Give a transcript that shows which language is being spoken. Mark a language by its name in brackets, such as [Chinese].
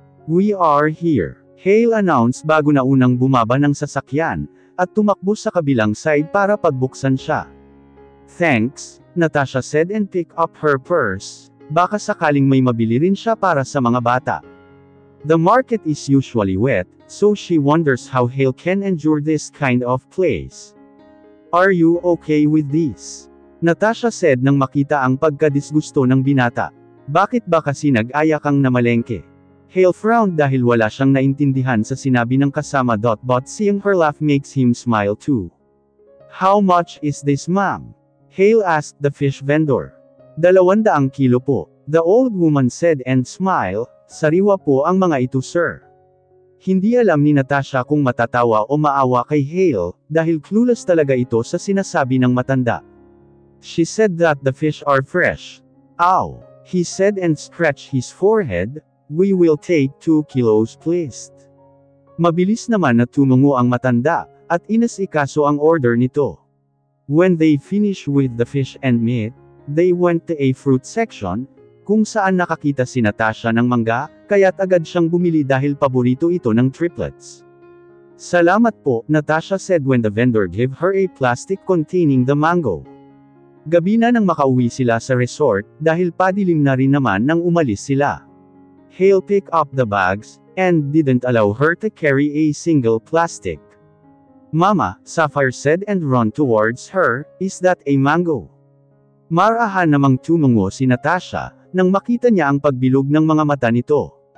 [English] We are here, [Filipino] Hale announced bago na unang bumaba ng sasakyan, at tumakbo sa kabilang side para pagbuksan siya. [English] Thanks, Natasha said and picked up her purse. [Filipino] Baka sakaling may mabili rin siya para sa mga bata. [English] The market is usually wet, so she wonders how Hale can endure this kind of place. Are you okay with this? [Filipino] Natasha [English] said [Filipino] nang makita ang pagkadisgusto ng binata. Bakit ba kasi nag-aya kang namalengke? Hale [English] frowned [Filipino] dahil wala siyang naintindihan sa sinabi ng kasama. [English] But seeing her laugh makes him smile too. How much is this, ma'am? Hale asked the fish vendor. 200 kilo po, the old woman said and smiled. [Filipino] Sariwa po ang mga ito, sir. Hindi alam ni Natasha kung matatawa o maawa kay Hale, dahil clueless talaga ito sa sinasabi ng matanda. [English] She said that the fish are fresh. Ow, he said and scratched his forehead. We will take 2 kilos please. [Filipino] Mabilis naman na tumungo ang matanda, at inasikaso ang order nito. [English] When they finished with the fish and meat, they went to a fruit section, [Filipino] kung saan nakakita si Natasha ng mangga, kaya't agad siyang bumili dahil paborito ito ng triplets. Salamat po, [English] Natasha said when the vendor gave her a plastic containing the mango. [Filipino] Gabi na nang makauwi sila sa resort, dahil padilim na rin naman nang umalis sila. [English] Hale picked up the bags, and didn't allow her to carry a single plastic. Mama, Sapphire said and ran towards her, is that a mango? [Filipino] Marahan namang tumungo si Natasha, nang makita niya ang pagbilog ng mga mata nito.